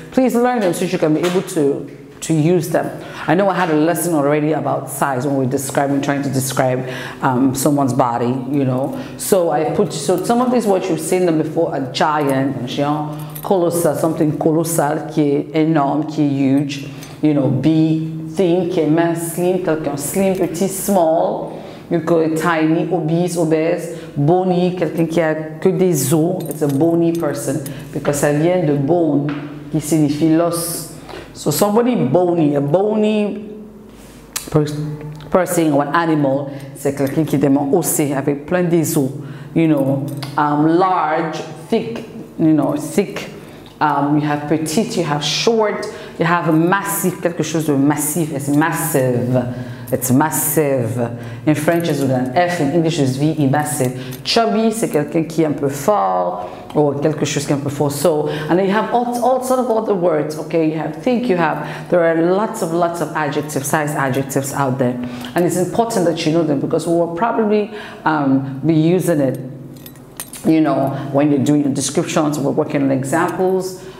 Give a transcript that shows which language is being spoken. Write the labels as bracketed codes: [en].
[en] Please learn them so you can be able to use them. I know I had a lesson already about size when we were trying to describe someone's body, So so some of these words you've seen them before: a giant, [fr] un géant, [en] colossal, something colossal [fr] qui est énorme, [en] qui est huge. Big, thin, [fr] qui est mince, slim, quelqu'un slim, petit, small, tiny, obese, bony, quelqu'un qui a que des os, [en] it's a bony person, [fr] because ça vient de bone, qui signifie l'os. [en] So somebody bony, a bony person or an animal, [fr] c'est quelqu'un qui est vraiment ossé, avec plein des os, [en] large, thick, thick, you have petite, you have short, you have massif, [fr] quelque chose de massif, [en] it's massive. It's massive. In French, it's with an F. In English, it's V-E, massive. Chubby, [fr] c'est quelqu'un qui est un peu fort, or quelque chose qui est un peu fort. [en] So, and then you have all sort of other words. Okay, you have think, there are lots of adjectives, size adjectives out there, and it's important that you know them because we will probably be using it. You know, when you're doing your descriptions, we're working on examples.